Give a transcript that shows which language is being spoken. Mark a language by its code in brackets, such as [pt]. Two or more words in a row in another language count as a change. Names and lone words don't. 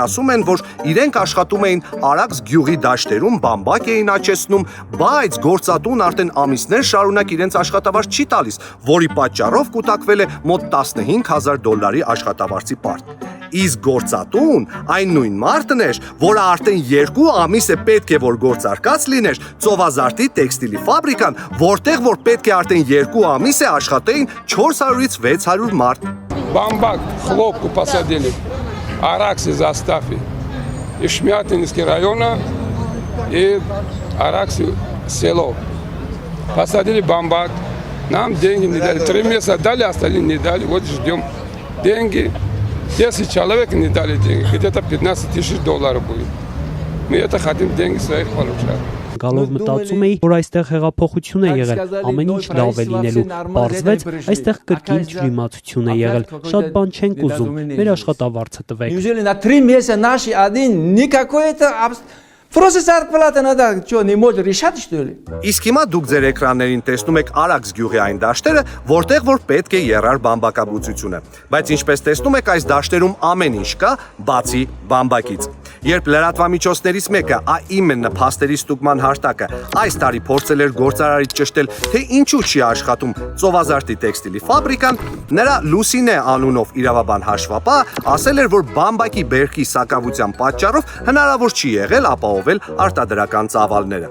[hy] ասում են, որ իրենք աշխատում էին Արաքս գյուղի դաշտերում, բամբակ էին աճեցնում, բայց գործատուն արդեն ամիսներ շարունակ իրենց աշխատավարձ չի տալիս, որի պատճառով կուտակվել է մոտ $15,000 աշխատավարձի պարտ։ Իսկ գործատուն այն նույն մարդն էր, որը արդեն 2 ամիս է պետք է որ գործարկած լիներ ծովազարտի տեքստիլի ֆաբրիկան, որտեղ որ պետք է արդեն 2 ամիս է աշխատեին 400-ից 600 մարդ։ [ru] Бамбак, хлопку посадили, Араксы заставили, из Шмятинского района и Араксы село. Посадили бамбак, нам деньги не дали, 3 месяца дали, остальные не дали, вот ждем деньги. 10 человек не дали деньги, где-то $15 тысяч будет. Мы это хотим деньги своих получать. [hy] Գալով մտածում էի, որ այստեղ հեղափոխություն է եղել, ամեն ինչ լավ է լինելու, պարզվեց, այստեղ կրկին ջրիմացություն է եղել, շատ բան չենք ուզում, մեր աշխատավարձը տվեք։ [ru] Неужели на 3 месяца наши один никакой-то просто зарплата надо, что, не может решать, что ли? [hy] Իսկ հիմա դուք ձեր էկրաններին տեսնում եք Արաքս գյուղի այն դաշտերը, որտեղ որ պետք է երար բամբակաբուծությունը։ Բայց ինչպես տեսնում եք, այս դաշտերում ամեն ինչ կա, բացի բամբակից։ Երբ լրատվամիջոցներից մեկը ԱԻՄ փաստերի ստուգման հաշտակը այս տարի փորձել էր գործարարից ճշտել, թե ինչու չի աշխատում ծովազարտի տեքստիլի ֆաբրիկան, նրա Լուսինե անունով իրավաբան հաշվապահ ասել էր, որ բամբակի բերքի սակավության պատճառով հնարավոր չի եղել ապահովել արտադրական ծավալները։